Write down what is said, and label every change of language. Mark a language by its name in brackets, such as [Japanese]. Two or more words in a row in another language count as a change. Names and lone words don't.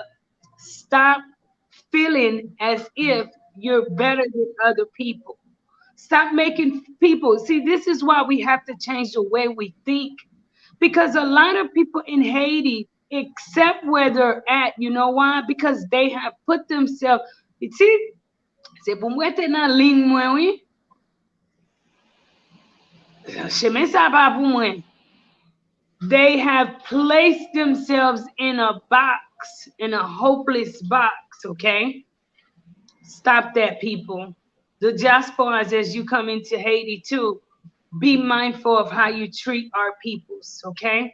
[English] Stop feeling as if you're better than other people. Stop making people see, this is why we have to change the way we think. Because a lot of people in Haiti accept where they're at. You know why? Because they have put themselves, see, [Haitian Creole] Se pou mwen te nan ling mwen, oui. Chemin sa pa pou mwen. [English] They have placed themselves in a box, in a hopeless box, okay? Stop that, people. The diasporas, as you come into Haiti too, be mindful of how you treat our peoples, okay?